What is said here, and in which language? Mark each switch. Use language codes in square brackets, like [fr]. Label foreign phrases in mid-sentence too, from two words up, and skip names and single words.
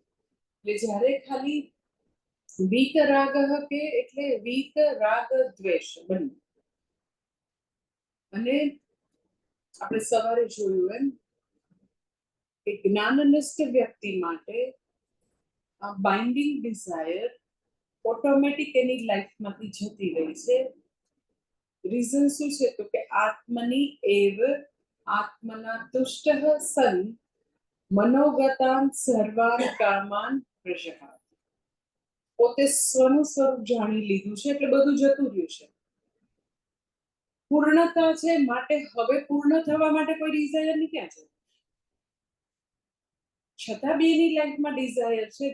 [gu] એટલે જ્યારે ખાલી વીત રાગ કે એટલે વીત રાગ દ્વેષ બંને, અને આપણે સવારે જોયું એમ કે જ્ઞાનનિષ્ઠ વ્યક્તિ માટે આ [en] binding desire automatic [gu] એની લાઈફમાંથી જતી રહી છે. રીઝન શું છે તો કે [sa] आत्मनि एव आत्मना तुष्टः सन् मनोगतान् सर्वान् कामान् प्रजहात्. [gu] પોતે સ્વનું સ્વરૂપ જાણી લીધું છે એટલે બધું જતું રહ્યું છે. પૂર્ણતા છે માટે હવે પૂર્ણ થવા માટે કોઈ ડિઝાયર નહીં ક્યાં છે. છતાં બી એની લાઈફમાં ડિઝાયર છે.